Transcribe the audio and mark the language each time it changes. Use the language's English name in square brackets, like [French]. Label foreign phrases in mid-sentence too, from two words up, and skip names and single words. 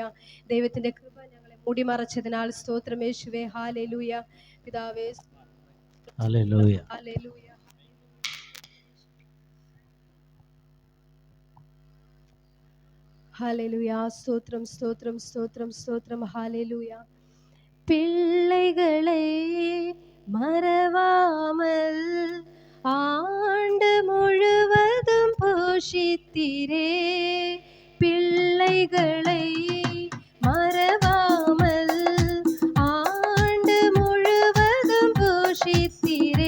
[Malayalam] ദൈവത്തിന്റെ കൃപ ഞങ്ങളെ മൂടിമറച്ചതിനാൽ സ്തോത്രം യേശുവേ. ഹാലേലൂയ. പിതാവേ ഹല്ലേലൂയ. ഹല്ലേലൂയ. ഹല്ലേലൂയ. സ്തോത്രം സ്തോത്രം സ്തോത്രം സ്തോത്രം. ഹല്ലേലൂയ. [Tamil] பிள்ளைகளை மறவாமல் ஆண்டு முழுவதும் போஷித்தீரே. பிள்ளைகளை மறவாமல் ஆண்டு முழுவதும் போஷித்தீரே.